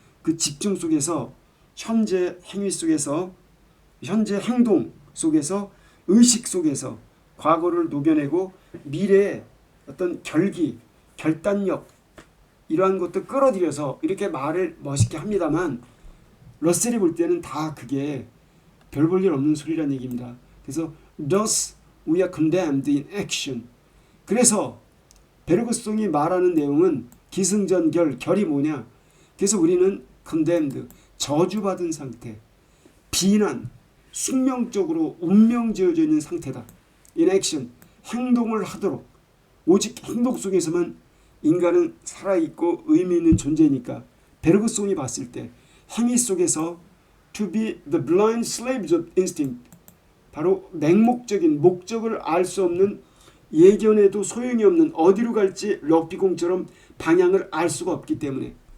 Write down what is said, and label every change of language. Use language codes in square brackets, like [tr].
[ko] 그 집중 속에서, 현재 행위 속에서, 현재 행동 속에서, 의식 속에서 과거를 녹여내고 미래의 어떤 결단력, 이러한 것도 끌어들여서 이렇게 말을 멋있게 합니다만 러셀이 볼 때는 다 그게 별 볼 일 없는 소리란 얘기입니다. 그래서 [en] thus we are condemned in action. [ko] 그래서 베르그송이 말하는 내용은 기승전결, 결이 뭐냐? 그래서 우리는 condemned, 저주받은 상태, 비난, 숙명적으로 운명지어져 있는 상태다. [en] in action, [ko] 행동을 하도록, 오직 행동 속에서만 인간은 살아있고 의미 있는 존재니까 베르그송이 봤을 때 행위 속에서 [en] to be the blind slaves of instinct, [ko] 바로 맹목적인 목적을 알 수 없는, 예견에도 소용이 없는, 어디로 갈지 럭비공처럼 방향을 알 수가 없기 때문에,